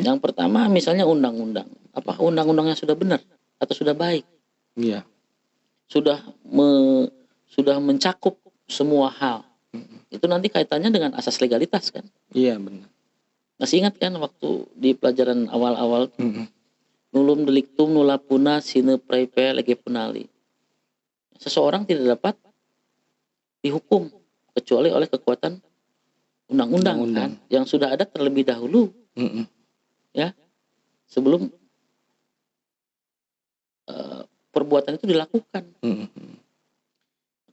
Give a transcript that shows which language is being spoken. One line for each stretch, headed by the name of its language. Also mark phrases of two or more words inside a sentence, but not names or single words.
Indonesian: Yang pertama misalnya undang-undang. Apakah undang-undangnya sudah benar atau sudah baik? Iya. Sudah mencakup semua hal. Itu nanti kaitannya dengan asas legalitas kan. Iya benar. Masih ingat kan waktu di pelajaran awal-awal
Latin: nulum delictum nulla puna sine praepe lege punali.
Indonesian: Seseorang tidak dapat dihukum kecuali oleh kekuatan undang-undang kan yang sudah ada terlebih dahulu. Ya. Sebelum perbuatan itu dilakukan.